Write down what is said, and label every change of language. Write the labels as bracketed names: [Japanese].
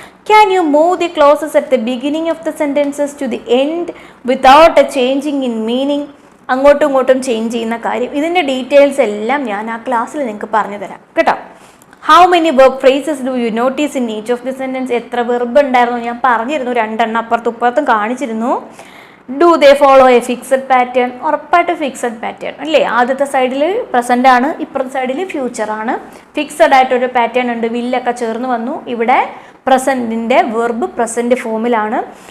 [English] Can you move the clauses at the beginning of the sentences to the end without a changing in meaning? [Malayalam] അങ്ങോട്ടും ഇങ്ങോട്ടും change ചെയ്യുന്ന കാര്യം. ഇതിൻ്റെ details എല്ലാം ഞാൻ ആ ക്ലാസ്സിൽ നിങ്ങൾക്ക് പറഞ്ഞു തരാം കേട്ടോ. [English] How many verb phrases do you notice in each of the sentence? [Malayalam] എത്ര വെർബ് ഉണ്ടായിരുന്നു? ഞാൻ പറഞ്ഞിരുന്നു. 2 എണ്ണം അപ്പുറത്തും ഇപ്പുറത്തും കാണിച്ചിരുന്നു. [English] Do they follow a fixed pattern? [Malayalam] ഉറപ്പായിട്ട് ഫിക്സഡ് പാറ്റേൺ അല്ലേ? ആദ്യത്തെ സൈഡിൽ പ്രസൻ്റ് ആണ്, ഇപ്പുറത്തെ സൈഡിൽ ഫ്യൂച്ചറാണ്. ഫിക്സഡ് ആയിട്ടൊരു പാറ്റേൺ ഉണ്ട്. വില്ലൊക്കെ ചേർന്ന് വന്നു. ഇവിടെ പ്രസൻറ്റിൻ്റെ വെർബ് പ്രസൻറ്റ് ഫോമിലാണ്.